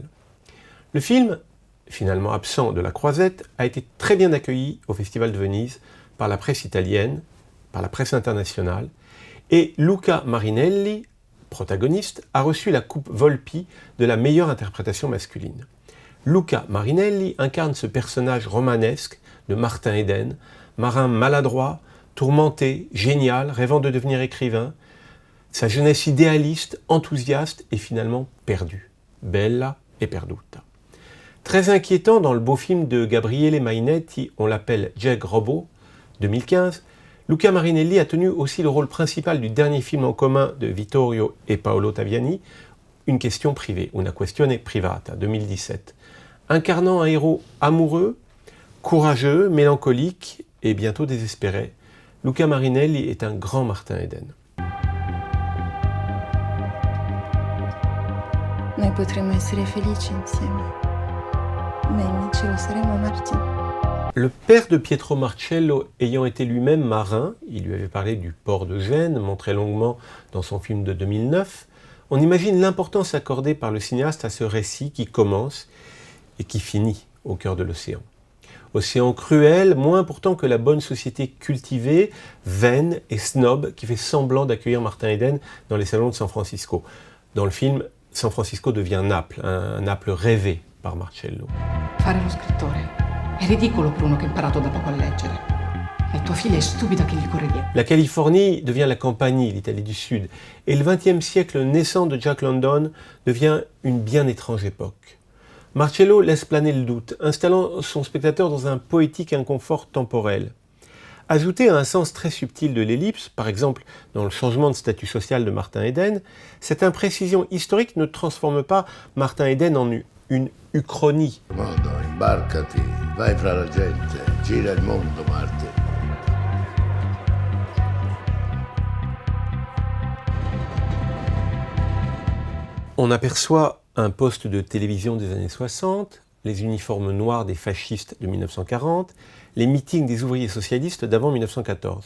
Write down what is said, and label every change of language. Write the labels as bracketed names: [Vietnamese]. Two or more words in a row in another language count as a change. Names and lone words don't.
[French] Le film, finalement absent de la Croisette, a été très bien accueilli au Festival de Venise par la presse italienne, par la presse internationale, et Luca Marinelli, protagoniste, a reçu la coupe Volpi de la meilleure interprétation masculine. Luca Marinelli incarne ce personnage romanesque de Martin Eden, marin maladroit, tourmenté, génial, rêvant de devenir écrivain, sa jeunesse idéaliste, enthousiaste et finalement perdue. Bella e Perduta. Très inquiétant dans le beau film de Gabriele Mainetti, On l'appelle Jack Robot, 2015, Luca Marinelli a tenu aussi le rôle principal du dernier film en commun de Vittorio et Paolo Taviani, Une question privée, Una questione privata, 2017. Incarnant un héros amoureux, courageux, mélancolique et bientôt désespéré, Luca Marinelli est un grand Martin Eden. [Italian] Noi potremmo essere felici insieme. Bene, ce lo saremo, Martin. [French] Le père de Pietro Marcello ayant été lui-même marin, il lui avait parlé du port de Gênes, montré longuement dans son film de 2009, on imagine l'importance accordée par le cinéaste à ce récit qui commence et qui finit au cœur de l'océan. Océan cruel, moins pourtant que la bonne société cultivée, vaine et snob qui fait semblant d'accueillir Martin Eden dans les salons de San Francisco. Dans le film, San Francisco devient Naples, un Naples rêvé par Marcello. [Italian] Fare lo scrittore è ridicolo per uno che ha imparato da poco a leggere. E tua figlia è stupida che gli corre dietro. [French] La Californie devient la Campanie, l'Italie du Sud, et le XXe siècle naissant de Jack London devient une bien étrange époque. Marcello laisse planer le doute, installant son spectateur dans un poétique inconfort temporel. Ajouté à un sens très subtil de l'ellipse, par exemple dans le changement de statut social de Martin Eden, cette imprécision historique ne transforme pas Martin Eden en une uchronie. [Italian] Modo, imbarcati, vai fra la gente, gira il mondo, Martin. [French] On aperçoit un poste de télévision des années 60, les uniformes noirs des fascistes de 1940, les meetings des ouvriers socialistes d'avant 1914.